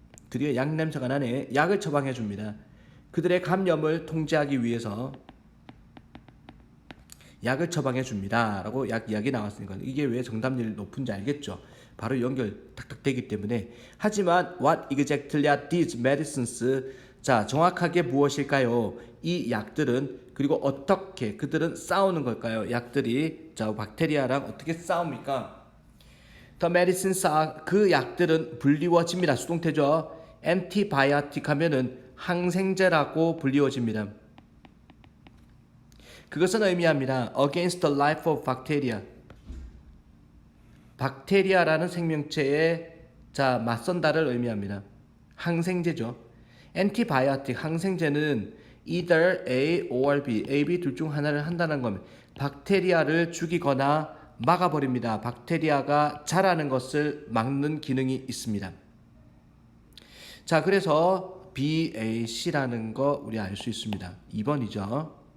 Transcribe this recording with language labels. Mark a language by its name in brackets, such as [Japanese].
[Korean] 드디어 약 냄새가 나네. 약을 처방해 줍니다. 그들의 감염을 통제하기 위해서 약을 처방해 줍니다 라고 약 이야기 나왔으니까 이게 왜 정답률이 높은지 알겠죠. 바로 연결 탁탁 되기 때문에. [English] 하지만 what exactly are these medicines? [Korean] 자, 정확하게 무엇일까요? 이 약들은. 그리고 어떻게 그들은 싸우는 걸까요? 약들이 자, 박테리아랑 어떻게 싸웁니까? [English] The medicines are, [Korean] 그 약들은 불리워집니다. 수동태죠. antibiotic 하면은 항생제라고 불리워집니다. 그것은 의미합니다. [English] against the life of bacteria. [Korean] 박테리아라는 생명체에 자, 맞선다를 의미합니다. 항생제죠. antibiotic, 항생제는 either A or B, A, B 둘 중 하나를 한다는 겁니다. 박테리아를 죽이거나 막아버립니다. 박테리아가 자라는 것을 막는 기능이 있습니다. 자, 그래서 B, A, C라는 거 우리 알 수 있습니다. 2번이죠.